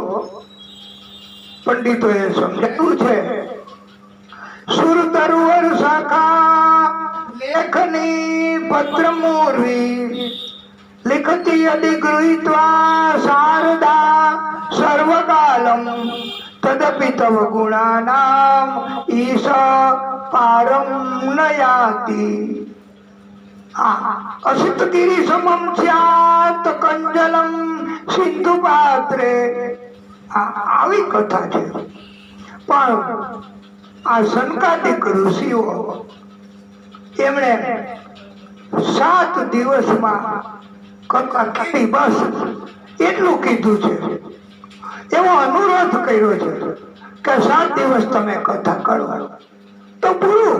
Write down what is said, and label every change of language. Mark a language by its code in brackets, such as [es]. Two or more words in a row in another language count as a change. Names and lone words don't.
[gu] પંડિતોએ સમજાવ્યું છે, [sa] सुर तरुवर शाखा लेखनी पत्र मूर्वी लिखती अधिगृहीत्वा शारदा सर्वकालम् तदपि तव गुणानाम ईश पारम न याति। असित गिरि समम स्यात् कंजलम सिंधु पात्रे। [gu] આવી કથા છે, પણ આ સંકાદિક ઋષિઓ એમણે 7 દિવસમાં કથા કરી, બસ એટલું કીધું છે। એવો અનુરોધ કર્યો છે કે 7 દિવસ તમે કથા કરો તો પૂરું।